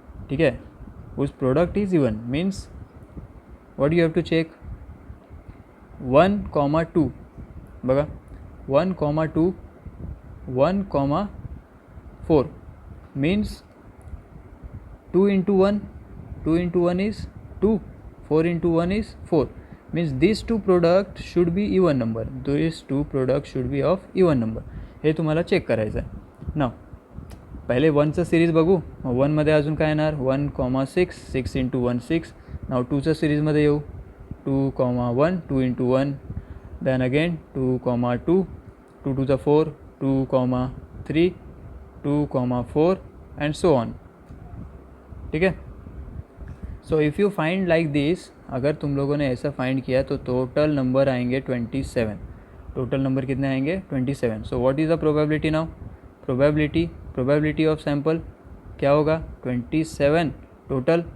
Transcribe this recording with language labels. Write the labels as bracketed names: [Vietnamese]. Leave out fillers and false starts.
[Hindi] ठीक है, [English] whose product is even means what you have to check, 1,2 बघा, 1,2 1,4 means 2 into 1 is 2, 4 into 1 is 4, means these two products should be even number, these two products should be of even number, [Marathi] हे तुम्हाला check करायचं आहे। नाव पहिले 1चं series बघू, 1मध्ये अजून काय येणार, 1,6, 6 into 1 6। नाव 2चं सिरीजमध्ये येऊ, [English] 2,1 2 into 1, then again 2,2 2 to the 4, 2,3 2,4 and so on। [Hindi] ठीक है, [English] so if you find like this, [Hindi] अगर तुम लोगों ने ऐसा फाइंड किया तो टोटल नंबर आएंगे 27। टोटल नंबर कितने आएंगे, 27। [English] so what is the probability now, probability of sample [Hindi] क्या होगा, [English] 27 total.